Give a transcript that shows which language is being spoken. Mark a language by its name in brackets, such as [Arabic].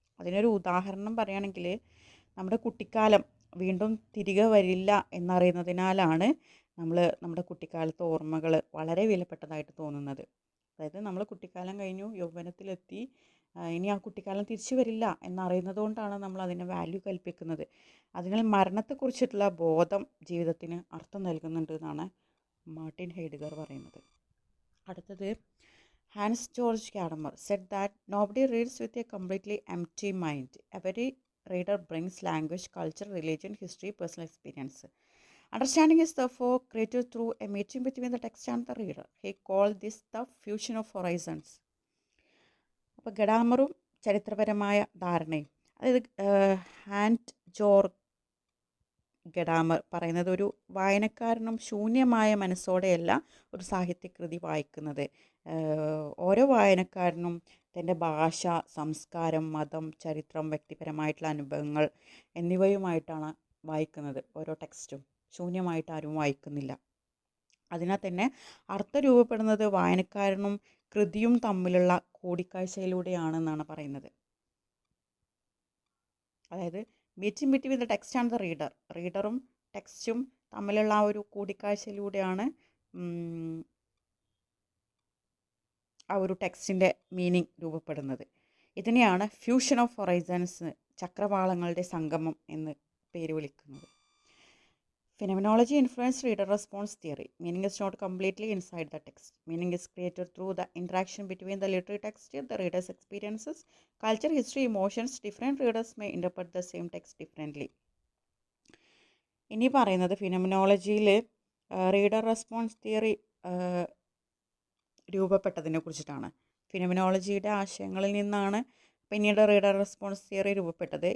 [Malayalam] അതിനൊരു ഉദാഹരണം പറയുകയാണെങ്കിൽ, നമ്മുടെ കുട്ടിക്കാലം വീണ്ടും തിരികെ വരില്ല എന്നറിയുന്നതിനാലാണ് നമ്മുടെ കുട്ടിക്കാലത്തെ ഓർമ്മകൾ വളരെ വിലപ്പെട്ടതായിട്ട് തോന്നുന്നത്. അതായത് നമ്മൾ കുട്ടിക്കാലം കഴിഞ്ഞു, യൗവനത്തിലെത്തി, ഇനി ആ കുട്ടിക്കാലം തിരിച്ചു വരില്ല എന്നറിയുന്നത് കൊണ്ടാണ് നമ്മൾ അതിനെ വാല്യൂ കൽപ്പിക്കുന്നത്. അതിനാൽ മരണത്തെക്കുറിച്ചിട്ടുള്ള ബോധം ജീവിതത്തിന് അർത്ഥം നൽകുന്നുണ്ട് എന്നാണ് മാർട്ടിൻ ഹെയ്ഡ്ഗർ പറയുന്നത്. അടുത്തത് [English] Hans Georg Gadamer said that nobody reads with a completely empty mind. Every reader brings language, culture, religion, history, personal experience. Understanding is therefore created through a meeting between the text and the reader. He called this the fusion of horizons. [Malayalam] അപ്പോൾ ഗഡാമറും ചരിത്രപരമായ ധാരണയും, അതായത് hand George ഗഡാമർ പറയുന്നത്, ഒരു വായനക്കാരനും ശൂന്യമായ മനസ്സോടെയല്ല ഒരു സാഹിത്യകൃതി വായിക്കുന്നത്, ഓരോ വായനക്കാരനും തൻ്റെ ഭാഷ, സംസ്കാരം, മതം, ചരിത്രം, വ്യക്തിപരമായിട്ടുള്ള അനുഭവങ്ങൾ എന്നിവയുമായിട്ടാണ് വായിക്കുന്നത്. ഓരോ ടെക്സ്റ്റും ശൂന്യമായിട്ട് ആരും വായിക്കുന്നില്ല. അതിനാൽ തന്നെ അർത്ഥം രൂപപ്പെടുന്നത് വായനക്കാരനും കൃതിയും തമ്മിലുള്ള കൂടിക്കാഴ്ചയിലൂടെയാണെന്നാണ് പറയുന്നത്. അതായത് [English] meeting between the text and the റീഡറും [Malayalam] ടെക്സ്റ്റും തമ്മിലുള്ള ആ ഒരു കൂടിക്കാഴ്ചയിലൂടെയാണ് ആ ഒരു ടെക്സ്റ്റിൻ്റെ മീനിങ് രൂപപ്പെടുന്നത്. ഇതിനെയാണ് [English] fusion of horizons, [Malayalam] ചക്രവാളങ്ങളുടെ സംഗമം എന്ന് പേര് വിളിക്കുന്നത്. [English] Phenomenology influenced reader response theory. Meaning is not completely inside the text. Meaning is created through the interaction between the literary text, the reader's experiences, culture, history, emotions. Different readers may interpret the same text differently. [Malayalam] ഇനി പറയുന്നത് ഫിനോമിനോളജിയിൽ reader response theory രൂപപ്പെട്ടതിനെ കുറിച്ചിട്ടാണ്. ഫിനോമിനോളജിയുടെ ആശയങ്ങളിൽ നിന്നാണ് പിന്നീട് reader response theory രൂപപ്പെട്ടത്.